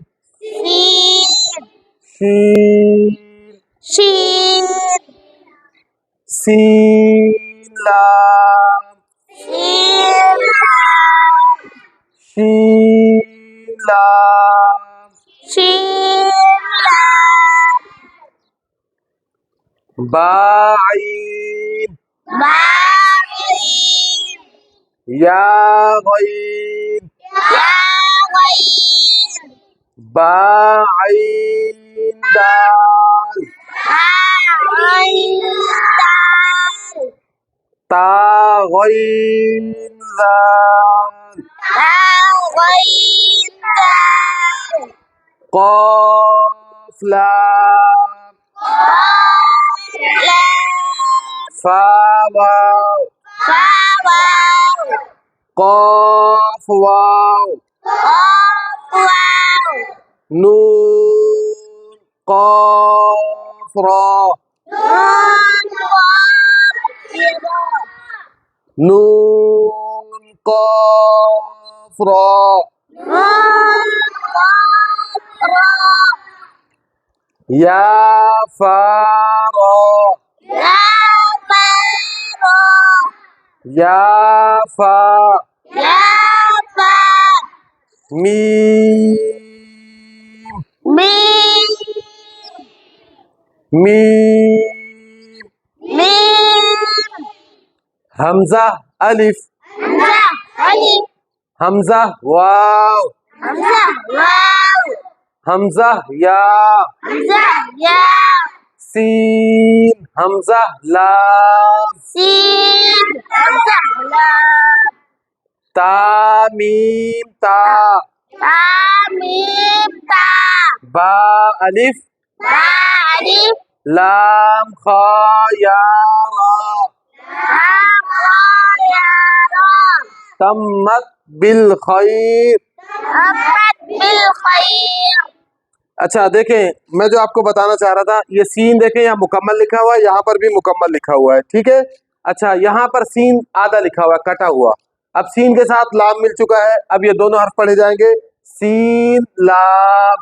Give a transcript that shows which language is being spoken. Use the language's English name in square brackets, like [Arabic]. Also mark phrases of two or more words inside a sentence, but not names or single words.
[Urdu] سین، شین، شین، سین، لام، سین، شین، لام، شین، با، عین، با، یا، غین، یا، غین، با، عین، دال، عین، دال، تا، غین، ذال، غین، دال، قاف، لام، فا، واو، قاف، واو، نون، قاف، را، نون، قاف، را، یا، فا، را، یا، فا، میم، میم، حمزہ، الف، حمزہ، واو، حمزہ، یا، سین، حمزہ، لام، تا، میم، تا، با، الف، لام، خا، یا، را، [Arabic] تمت بالخیر۔ [Urdu] اچھا دیکھیں، میں جو آپ کو بتانا چاہ رہا تھا، یہ سین دیکھیں، یہاں مکمل لکھا ہوا ہے، یہاں پر بھی مکمل لکھا ہوا ہے، ٹھیک ہے۔ اچھا یہاں پر سین آدھا لکھا ہوا ہے، کٹا ہوا۔ اب سین کے ساتھ لام مل چکا ہے، اب یہ دونوں حرف پڑھے جائیں گے، سین، لام۔